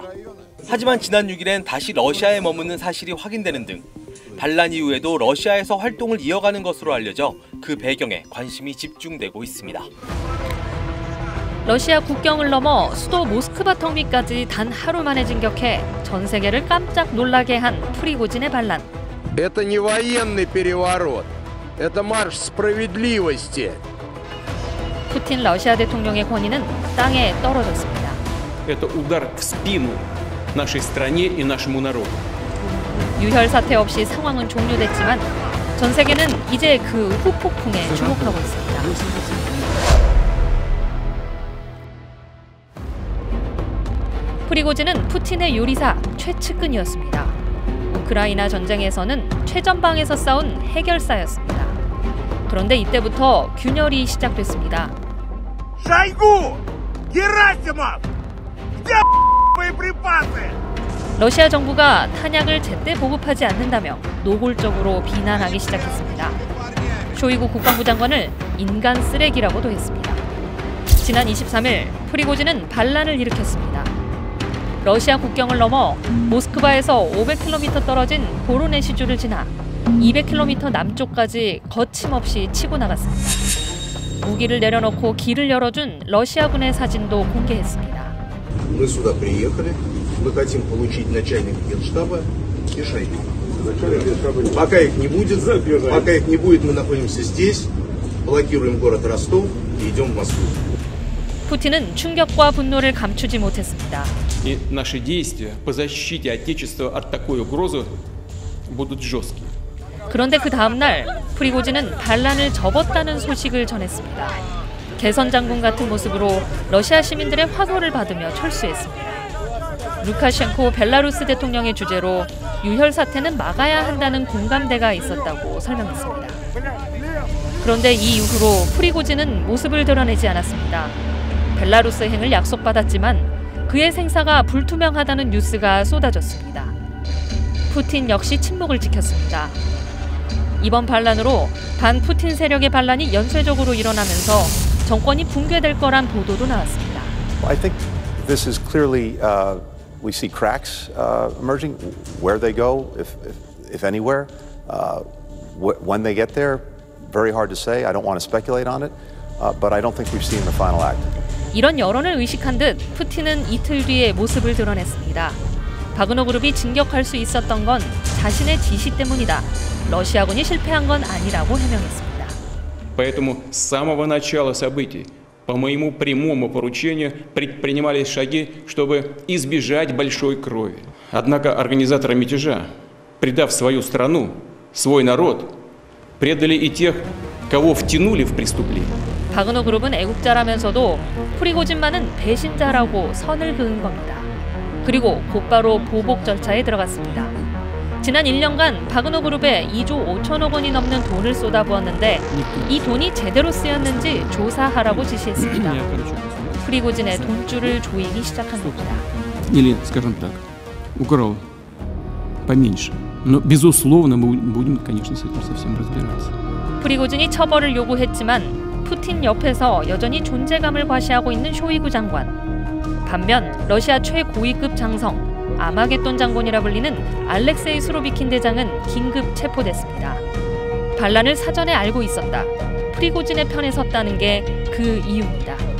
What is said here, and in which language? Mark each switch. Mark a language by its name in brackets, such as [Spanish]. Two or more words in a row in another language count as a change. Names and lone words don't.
[Korean] 하지만 지난 6일엔 다시 러시아에 머무는 사실이 확인되는 등 반란 이후에도 러시아에서 활동을 이어가는 것으로 알려져 그 배경에 관심이 집중되고 있습니다. 러시아 국경을 넘어 수도 모스크바 턱밑까지 단 하루 만에 진격해 전 세계를 깜짝 놀라게 한 프리고진의 반란. [Russian] Это не военный переворот. Это марш справедливости. [Korean] 푸틴 러시아 대통령의 권위는 땅에 떨어졌습니다. [Russian] Это удар в спину нашей стране и нашему народу. [Korean] 유혈 사태 없이 상황은 종료됐지만 전 세계는 이제 그 후폭풍에 주목하고 있습니다. 프리고진은 푸틴의 요리사 최측근이었습니다. 우크라이나 전쟁에서는 최전방에서 싸운 해결사였습니다. 그런데 이때부터 균열이 시작됐습니다. [Russian] Шойгу! Герасимов! Где боеприпасы? [Korean] 러시아 정부가 탄약을 제때 보급하지 않는다며 노골적으로 비난하기 시작했습니다. 쇼이구 국방부 장관을 인간 쓰레기라고도 했습니다. 지난 23일 프리고진은 반란을 일으켰습니다. 러시아 국경을 넘어 모스크바에서 500km 떨어진 보로네시주를 지나 200km 남쪽까지 거침없이 치고 나갔습니다. 무기를 내려놓고 길을 열어준 러시아군의 사진도 공개했습니다. [Russian] Мы сюда приехали. Мы хотим получить начальника Генштаба и Шойгу. Пока их не будет, мы находимся здесь, блокируем город Ростов и идем в Москву. [Korean] 푸틴은 충격과 분노를 감추지 못했습니다. [Russian] И наши действия по защите Отечества от такой угрозы будут жесткие. [Korean] 그런데 그 다음 날 프리고진은 반란을 접었다는 소식을 전했습니다. 개선 장군 같은 모습으로 러시아 시민들의 화도를 받으며 철수했습니다. 루카셴코 벨라루스 대통령의 주재로 유혈 사태는 막아야 한다는 공감대가 있었다고 설명했습니다. 그런데 이 이후로 프리고진은 모습을 드러내지 않았습니다. 벨라루스행을 약속받았지만 그의 생사가 불투명하다는 뉴스가 쏟아졌습니다. 푸틴 역시 침묵을 지켰습니다. 이번 반란으로 반푸틴 세력의 반란이 연쇄적으로 일어나면서 정권이 붕괴될 거란 보도도 나왔습니다. [English] I think this is clearly we see cracks emerging. Where they go, if anywhere, when they get there, very hard to say. I don't want to speculate on it, but I don't think we've seen the final act. [Korean] 이런 여론을 의식한 듯 푸틴은 이틀 뒤에 모습을 드러냈습니다. 바그너 그룹이 진격할 수 있었던 건 자신의 지시 때문이다. 러시아군이 실패한 건 아니라고 해명했습니다. [Russian] Поэтому с самого начала событий по моему прямому поручению предпринимались шаги, чтобы избежать большой крови. Однако организаторы мятежа, предав свою страну, свой народ, предали и тех, кого втянули в преступление. [Korean] 바그너 그룹은 애국자라면서도 프리고진만은 배신자라고 선을 그은 겁니다. 그리고 곧바로 보복 절차에 들어갔습니다. 지난 1년간 바그너 그룹에 2조 5천억 원이 넘는 돈을 쏟아부었는데 이 돈이 제대로 쓰였는지 조사하라고 지시했습니다. 프리고진의 돈줄을 조이기 시작한 겁니다. [Russian] Или, скажем так, украл поменьше. Но безусловно мы будем, конечно, с этим совсем разбираться. [Korean] 프리고진이 처벌을 요구했지만 푸틴 옆에서 여전히 존재감을 과시하고 있는 쇼이구 장관. 반면 러시아 최고위급 장성 아마겟돈 장군이라 불리는 알렉세이 수로비킨 대장은 긴급 체포됐습니다. 반란을 사전에 알고 있었다. 프리고진의 편에 섰다는 게 그 이유입니다.